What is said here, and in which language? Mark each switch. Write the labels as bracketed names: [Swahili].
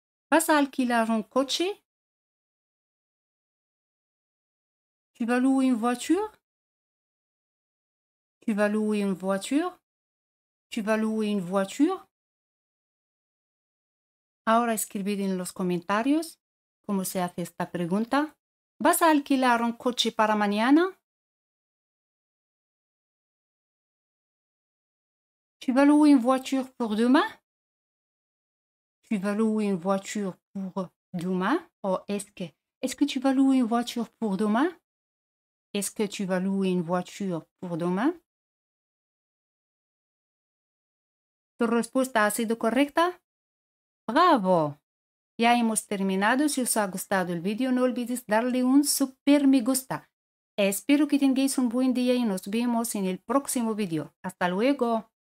[Spanish] ¿Vas a alquilar un coche? [French] Tu vas louer une voiture? Tu vas louer une voiture? Tu vas louer une voiture? [Spanish] Ahora escribid en los comentarios cómo se hace esta pregunta. ¿Vas a alquilar un coche para mañana? [French] Tu vas louer une voiture pour demain? Tu vas louer une voiture pour demain? Ou est-ce que tu vas louer une voiture pour demain? Est-ce que tu vas louer une voiture pour demain? [Spanish] ¿Tu respuesta ha sido correcta? ¡Bravo! Ya hemos terminado. Si os ha gustado el vídeo, no olvides darle un super me gusta. Espero que tengáis un buen día y nos vemos en el próximo vídeo. ¡Hasta luego!